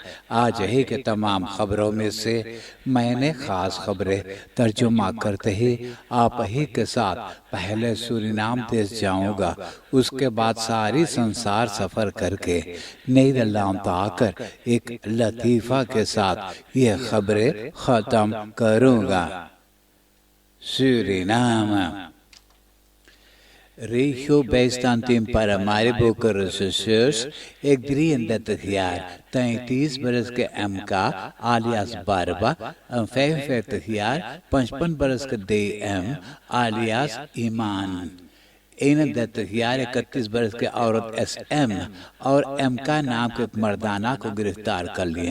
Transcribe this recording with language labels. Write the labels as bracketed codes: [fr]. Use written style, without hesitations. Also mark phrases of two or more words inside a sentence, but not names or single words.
[hi] आज ही के तमाम खबरों में से मैंने ख़ास खबरें तर्जुमा करते ही आप ही के साथ पहले सूरीनाम देश जाऊंगा, उसके बाद सारी संसार सफ़र करके नीदरलैंड आकर एक लतीफ़ा के साथ ये खबरें ख़त्म करूंगा। [nl] Suriname. Regio bijstandteam paramaribo rechercheurs, [hi] एक 33 jaar, 33 बरस के MK alias बारबा, 45 jaar, 55 बरस के DM alias ईमान, 31 jaar 31 बरस के औरत SM और MK नाम के मर्दाना को गिरफ्तार कर लिए।